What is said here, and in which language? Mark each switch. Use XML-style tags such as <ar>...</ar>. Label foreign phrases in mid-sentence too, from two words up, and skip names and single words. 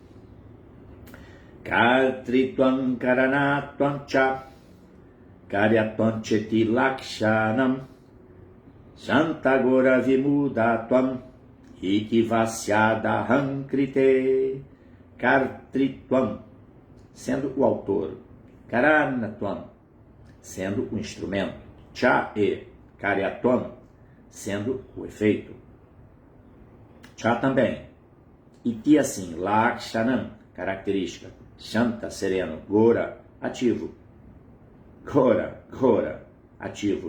<sa>कर्तृत्वं करणत्वं च कार्यत्वं चेति लक्षणम् शान्तगोर विमूढत्वम् इकिवस्यदहम् कृते.</sa> <pt>Kartritvam, sendo o autor. Karanatvam, sendo o instrumento. Cha e karyatvam, sendo o efeito. Cha também. Iti assim, Lakshanam, característica. Shanta, sereno. Gora, ativo. Gora, ativo.</pt>